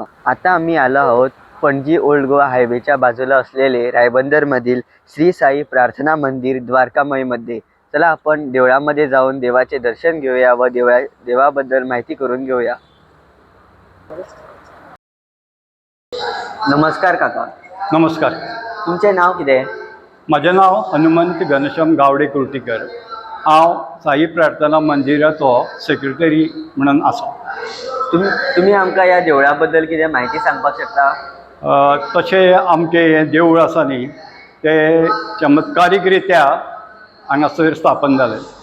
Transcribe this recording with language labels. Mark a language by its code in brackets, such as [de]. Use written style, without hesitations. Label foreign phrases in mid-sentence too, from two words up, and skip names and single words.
[mr] आता आम्ही आलो आहोत पणजी ओल्ड गोवा हायवेच्या बाजूला असलेले रायबंदरमधील श्री साई प्रार्थना मंदिर द्वारकामयमध्ये. चला आपण देवळामध्ये जाऊन देवाचे दर्शन घेऊया व देवाबद्दल माहिती करून घेऊया. नमस्कार काका. नमस्कार. [kok] तुमचे नाव कितें? [mr] माझे नाव हनुमंत घनश्याम गावडे कुर्टीकर. [kok] हांव साई प्रार्थना मंदिराचो सेक्रेटरी म्हणून आसा. तुम्ही आमकां ह्या देवळाबद्दल कितें माहिती सांगपाक शकता? तशें आमचें हें देवूळ आसा न्ही, तें चमत्कारीक रित्या हांगासर स्थापन जालें.